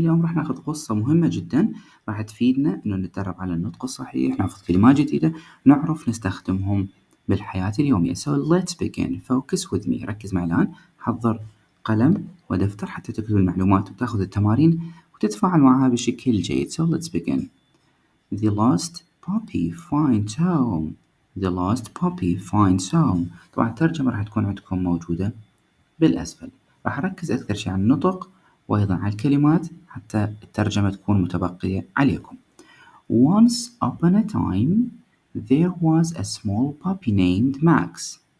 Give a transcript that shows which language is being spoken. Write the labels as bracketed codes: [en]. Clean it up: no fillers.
[ar] اليوم راح ناخذ قصة مهمة جدا راح تفيدنا إنه نتدرب على النطق الصحيح، ناخذ كلمات جديدة نعرف نستخدمهم بالحياة اليومية. [en] So let's begin. Focus with me. [ar] ركز معي الآن. حضر قلم ودفتر حتى تكتب المعلومات وتاخذ التمارين وتتفاعل معها بشكل جيد. [en] So let's begin. The lost puppy finds home. The lost puppy finds home. [ar] طبعا الترجمة راح تكون عندكم موجودة بالأسفل. راح أركز أكثر شيء على النطق وأيضا على الكلمات حتى الترجمة تكون متبقية عليكم. [en] Once upon a time there was a small puppy named Max.